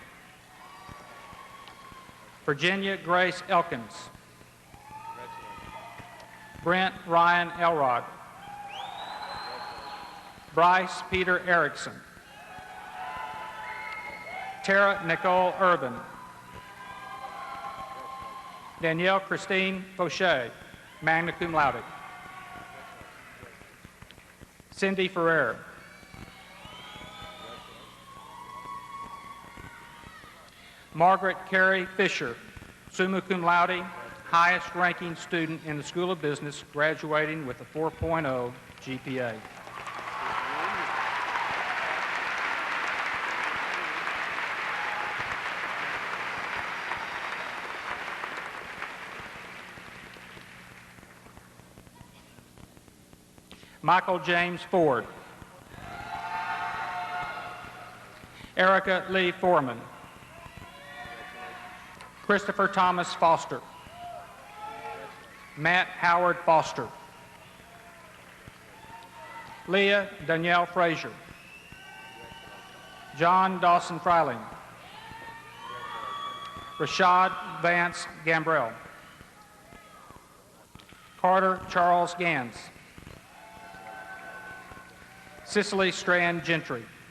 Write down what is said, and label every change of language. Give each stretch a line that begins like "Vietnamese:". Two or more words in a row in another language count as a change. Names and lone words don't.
English: Virginia Grace Elkins. Brent Ryan Elrod. Bryce Peter Erickson. Tara Nicole Urban. Danielle Christine Fauché,
Latin: magna cum laude.
English: Cindy Ferrer. Margaret Carey Fisher,
Latin: summa cum laude,
English: highest ranking student in the School of Business, graduating with a 4.0 GPA. Michael James Ford. Erica Lee Foreman. Christopher Thomas Foster. Matt Howard Foster. Leah Danielle Frazier. John Dawson Freiling. Rashad Vance Gambrell. Carter Charles Gans. Cicely Strand Gentry.